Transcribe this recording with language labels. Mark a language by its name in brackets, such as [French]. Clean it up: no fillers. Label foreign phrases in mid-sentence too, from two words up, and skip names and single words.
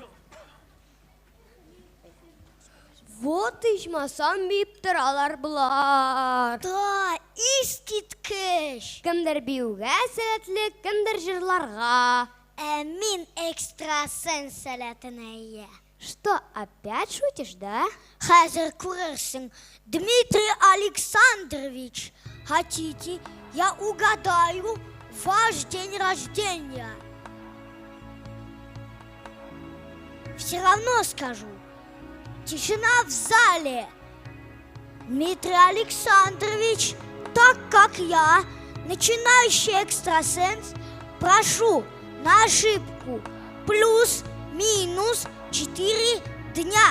[Tatar] Вот ичмасам биптер алар булар. Да, искиткеш. Кемдер биюгә сәләтле, кемдер җырларга. Мин экстрасенс сәләтенә ия. [Russian] Что, опять шутишь, [Tatar] да? Хәзер күрерсең, Дмитрий Александрович. [Russian] Хотите, я угадаю ваш день рождения? Все равно скажу. Тишина в зале. Дмитрий Александрович, так как я, начинающий экстрасенс, прошу на ошибку плюс-минус 4 дня.